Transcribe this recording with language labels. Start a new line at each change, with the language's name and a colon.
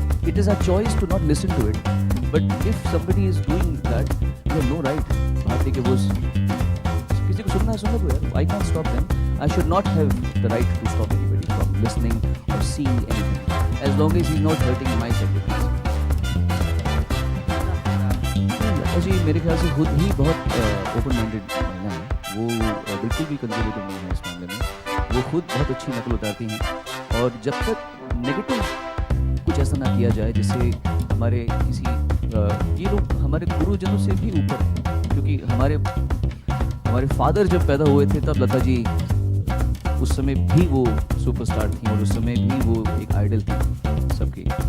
English: It is our choice to not listen to it. But if somebody is doing that, you have no right.
Hindi: बात है कि वो किसी को सुनना है सुनने दो यार.
English: I can't stop them. I should not have the right to stop anybody from listening or seeing anything, as long as he's not hurting my sentiments.
Hindi: जी मेरे ख्याल से खुद ही बहुत ओपन माइंडेड महिला है, वो बिल्कुल भी कंजर्वेटिव नहीं है इस मामले में। वो खुद बहुत अच्छी नकल उतारती हैं, और जब तक नेगेटिव कुछ ऐसा ना किया जाए जिससे हमारे किसी ये लोग हमारे गुरुजनों से भी ऊपर हैं, क्योंकि हमारे फादर जब पैदा हुए थे तब लता जी उस समय भी वो सुपरस्टार थी, और उस समय भी वो एक आइडल थी सबकी।